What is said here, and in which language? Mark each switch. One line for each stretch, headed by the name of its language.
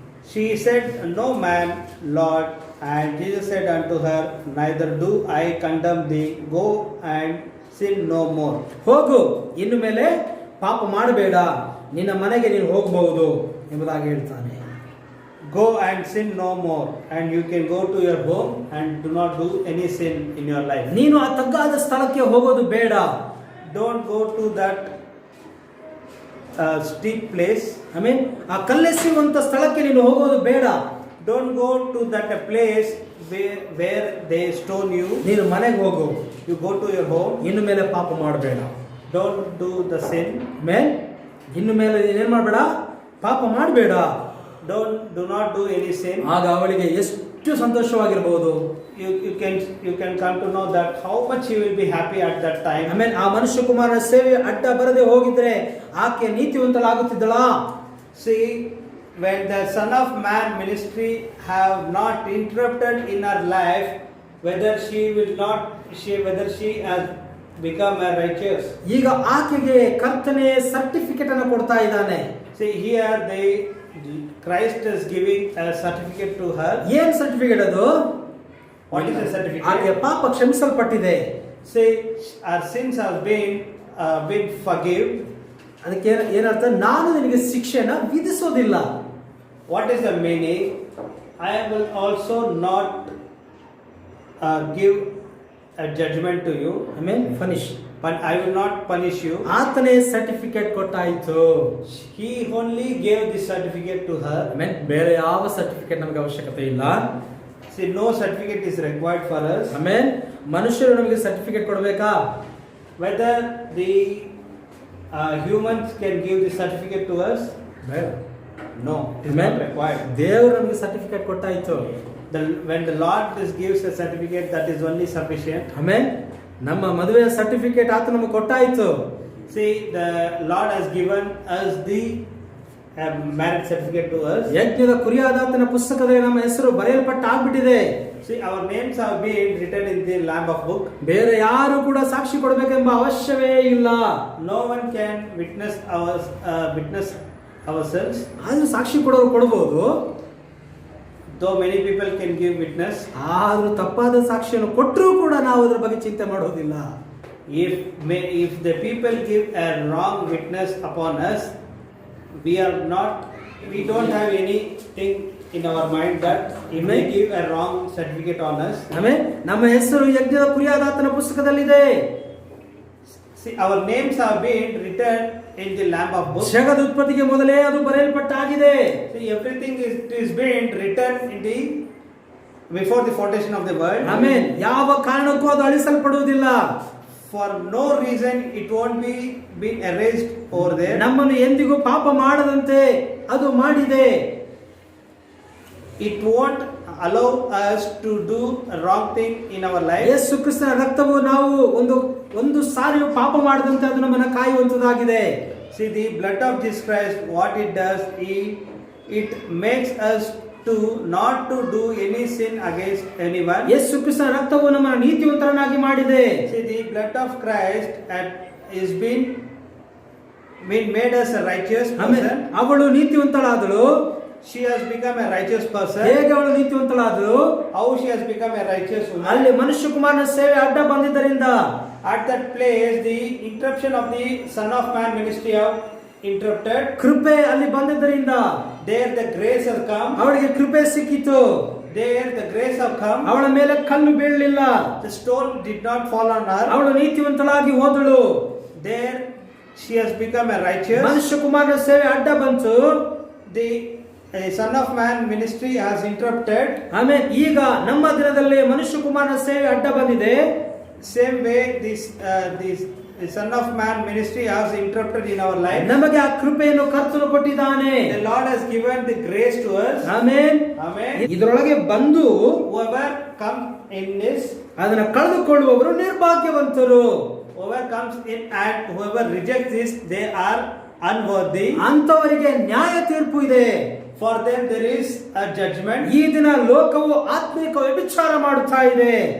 English: She said, No man, Lord. And Jesus said unto her, Neither do I condemn thee, go and sin no more.
Kannada: ಹೋಗು, ಇನ್ನು ಮೇಲೆ ಪಾಪ ಮಾಡಬೇಡ, ನಿನ್ನ ಮನೆಗೆ ನೀನು ಹೋಗಬಹುದು ಎಂಬುದಾಗಿ ಹೇಳ್ತಾನೆ.
English: Go and sin no more, and you can go to your home and do not do any sin in your life.
Kannada: ನೀನು ಆ ತಗ್ಗಾದ ಸ್ಥಳಕ್ಕೆ ಹೋಗೋದು ಬೇಡ.
English: Don't go to that steep place.
Kannada: ಆ ಕಲ್ಲೆಸೆಯುವಂತ ಸ್ಥಳಕ್ಕೆ ನೀನು ಹೋಗೋದು ಬೇಡ.
English: Don't go to that place where they stone you.
Kannada: ನೀನು ಮನೆಗೆ ಹೋಗು.
English: You go to your home.
Kannada: ಇನ್ನು ಮೇಲೆ ಪಾಪ ಮಾಡಬೇಡ.
English: Don't do the sin.
Kannada: ಇನ್ನು ಮೇಲೆ ಏನ್ ಮಾಡಬೇಡ, ಪಾಪ ಮಾಡಬೇಡ.
English: Do not do any sin.
Kannada: ಆಗ ಅವಳಿಗೆ ಎಷ್ಟು ಸಂತೋಷವಾಗಿರಬಹುದು.
English: You can come to know that how much he will be happy at that time.
Kannada: ಆ ಮನುಷ್ಯ ಕುಮಾರನ ಸೇವೆ ಅಡ್ಡ ಬರದೆ ಹೋಗಿದ್ರೆ ಆಕೆ ನೀತಿವಂತಳಾಗುತ್ತಿದ್ದಳಾ?
English: See, when the Son of Man ministry have not interrupted in her life, whether she has become a righteous.
Kannada: ಈಗ ಆಕೆಗೆ ಕರ್ತನೆ ಸರ್ಟಿಫಿಕೇಟ್ ಅನ್ನು ಕೊಡ್ತಾ ಇದ್ದಾನೆ.
English: See, here Christ is giving a certificate to her.
Kannada: ಏನ್ ಸರ್ಟಿಫಿಕೇಟ್ ಅದು?
English: What is the certificate?
Kannada: ಆಕೆ ಪಾಪ ಕ್ಷಮಿಸಲ್ಪಟ್ಟಿದೆ.
English: Say, our sins have been forgiven.
Kannada: ಅದಕ್ಕೆ ಏನರ್ಥ? ನಾನು ನಿನಗೆ ಶಿಕ್ಷೆನ ವಿಧಿಸೋದಿಲ್ಲ.
English: What is the meaning? I will also not give a judgment to you. Finish. But I will not punish you.
Kannada: ಆತನೇ certificate ಕೊಟ್ಟಾಯಿತು.
English: He only gave this certificate to her.
Kannada: ಬೇರೆ ಯಾವ certificate ನಮಗೆ ಅವಶ್ಯಕತೆ ಇಲ್ಲ.
English: See, no certificate is required for us.
Kannada: ಮನುಷ್ಯರು ನಮಗೆ certificate ಕೊಡಬೇಕಾ?
English: Whether the humans can give this certificate to us? No, it is not required.
Kannada: ದೇವರು ನಮಗೆ certificate ಕೊಟ್ಟಾಯಿತು.
English: When the Lord gives a certificate, that is only sufficient.
Kannada: ನಮ್ಮ ಮದುವೆಯ certificate ಆತ ನಮಗೆ ಕೊಟ್ಟಾಯಿತು.
English: See, the Lord has given us the marriage certificate to us.
Kannada: ಯಜ್ಞದ ಕುರಿಯಾದಾತನ ಪುಸ್ತಕದಲ್ಲಿ ನಮ್ಮ ಹೆಸರು ಬರೆಯಲ್ಪಟ್ಟಾಗ್ಬಿಟ್ಟಿದೆ.
English: See, our names have been written in the Lamb of Book.
Kannada: ಬೇರೆ ಯಾರು ಕೂಡ ಸಾಕ್ಷಿ ಕೊಡಬೇಕೆಂಬ ಅವಶ್ಯವೇ ಇಲ್ಲ.
English: No one can witness ourselves.
Kannada: ಆದ್ರೂ ಸಾಕ್ಷಿ ಕೊಡೋರು ಕೊಡಬಹುದು.
English: Though many people can give witness,
Kannada: ಆದ್ರೂ ತಪ್ಪಾದ ಸಾಕ್ಷಿಯನ್ನು ಕೊಟ್ಟರೂ ಕೂಡ ನಾವು ಅದರ ಬಗ್ಗೆ ಚಿಂತೆ ಮಾಡೋದಿಲ್ಲ.
English: If the people give a wrong witness upon us, we don't have anything in our mind that if they give a wrong certificate on us.
Kannada: ನಮ್ಮ ಹೆಸರು ಯಜ್ಞದ ಕುರಿಯಾದಾತನ ಪುಸ್ತಕದಲ್ಲಿದೆ.
English: See, our names have been written in the Lamb of Book.
Kannada: ಜಗದ ಉತ್ಪತ್ತಿಗೆ ಮೊದಲೇ ಅದು ಬರೆಯಲ್ಪಟ್ಟಾಗಿದೆ.
English: See, everything is been written in the before the foundation of the world.
Kannada: Amen. ಯಾವ ಕಾರಣಕ್ಕೂ ಅದು ಅಳಿಸಲ್ಪಡುವುದಿಲ್ಲ.
English: For no reason it won't be been erased over there.
Kannada: ನಮ್ಮನ್ನು ಎಂದಿಗೂ ಪಾಪ ಮಾಡದಂತೆ ಅದು ಮಾಡಿದೆ.
English: It won't allow us to do a wrong thing in our life.
Kannada: ಯೇಸು ಕ್ರಿಸ್ತನ ರಕ್ತವು ನಾವು ಒಂದು ಸಾರಿಯೂ ಪಾಪ ಮಾಡದಂತೆ ಅದು ನಮ್ಮನ್ನು ಕಾಯುವಂತದಾಗಿದೆ.
English: See, the blood of Jesus Christ, what it does, it makes us to not to do any sin against anyone.
Kannada: ಯೇಸು ಕ್ರಿಸ್ತನ ರಕ್ತವು ನಮ್ಮನ್ನು ನೀತಿವಂತರನ್ನಾಗಿ ಮಾಡಿದೆ.
English: See, the blood of Christ is been made us a righteous person.
Kannada: ಅವಳು ನೀತಿವಂತಳಾದಳು.
English: She has become a righteous person.
Kannada: ಹೇಗೆ ಅವಳು ನೀತಿವಂತಳಾದಳು?
English: How she has become a righteous woman?
Kannada: ಅಲ್ಲಿ ಮನುಷ್ಯ ಕುಮಾರನ ಸೇವೆ ಅಡ್ಡ ಬಂದಿದ್ದರಿಂದ
English: At that place, the interruption of the Son of Man ministry have interrupted.
Kannada: ಕೃಪೆ ಅಲ್ಲಿ ಬಂದಿದ್ದರಿಂದ
English: There the grace has come.
Kannada: ಅವಳಿಗೆ ಕೃಪೆ ಸಿಕ್ಕಿತು.
English: There the grace have come.
Kannada: ಅವಳ ಮೇಲೆ ಕಲ್ಲು ಬೀಳಲಿಲ್ಲ.
English: The stone did not fall on her.
Kannada: ಅವಳು ನೀತಿವಂತಳಾಗಿ ಹೋದಳು.
English: There she has become a righteous.
Kannada: ಮನುಷ್ಯ ಕುಮಾರನ ಸೇವೆ ಅಡ್ಡ ಬಂತು.
English: The Son of Man ministry has interrupted.
Kannada: ಆಮೇಲೆ ಈಗ ನಮ್ಮ ದಿನದಲ್ಲಿ ಮನುಷ್ಯ ಕುಮಾರನ ಸೇವೆ ಅಡ್ಡ ಬಂದಿದೆ.
English: Same way this Son of Man ministry has interrupted in our life.
Kannada: ನಮಗೆ ಆ ಕೃಪೆಯನ್ನು ಕರ್ತನು ಕೊಟ್ಟಿದ್ದಾನೆ.
English: The Lord has given the grace to us.
Kannada: Amen.
English: Amen.
Kannada: ಇದರೊಳಗೆ ಬಂದು
English: Whoever comes in this,
Kannada: ಅದನ್ನ ಕಳೆದುಕೊಳ್ಳುವವರು ನಿರ್ಭಾಗ್ಯವಂತರು.
English: whoever comes in and whoever rejects this, they are unworthy.
Kannada: ಅಂತವರಿಗೆ ನ್ಯಾಯ ತೀರ್ಪು ಇದೆ.
English: For them there is a judgment.
Kannada: ಈ ದಿನ ಲೋಕವು ಆತ್ಮಿಕ ವ್ಯಭಿಚಾರ ಮಾಡುತ್ತಾ ಇದೆ.